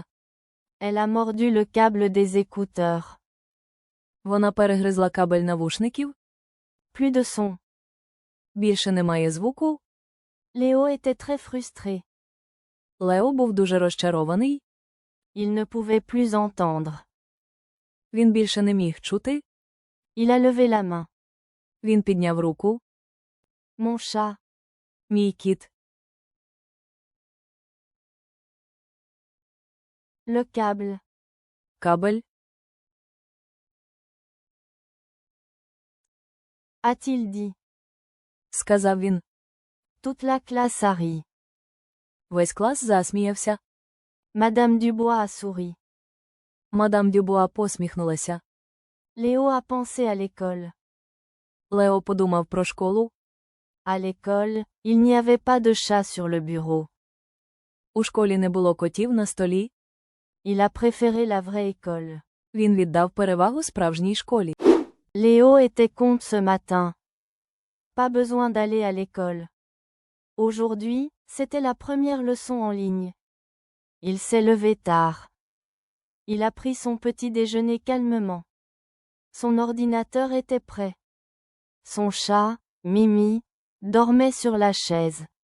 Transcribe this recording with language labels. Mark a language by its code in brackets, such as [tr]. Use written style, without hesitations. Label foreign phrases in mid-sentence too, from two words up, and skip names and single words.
[fr] Elle a mordu le câble des écouteurs. [uk] Вона перегризла кабель навушників. [fr] Plus de son. [uk] Більше немає звуку. [fr] Léo était très frustré. [uk] Лео був дуже розчарований. [fr] Il ne pouvait plus entendre. [uk] Він більше не міг чути. [fr] Il a levé la main. [uk] Він підняв руку. [fr] Mon chat. [uk] Мій кіт. [fr] Le câble. [uk] Кабель. [fr] A-t-il dit. [uk] Сказав він. [fr] Toute la classe a ri. [uk] Весь клас засміявся. [fr] Madame Dubois a souri. [uk] Мадам Дюбуа посміхнулася. [fr] Léo a pensé à l'école. [uk] Лео подумав про школу. [fr] À l'école, il n'y avait pas de chat sur le bureau. [uk] У школі не було котів на столі. [fr] Il a préféré la vraie école. [uk] Він віддав перевагу справжній школі. [fr] Léo était con ce matin. Pas besoin d'aller à l'école. Aujourd'hui, c'était la première leçon en ligne. Il s'est levé tard. Il a pris son petit déjeuner calmement. Son ordinateur était prêt. Son chat, Mimi, dormait sur la chaise.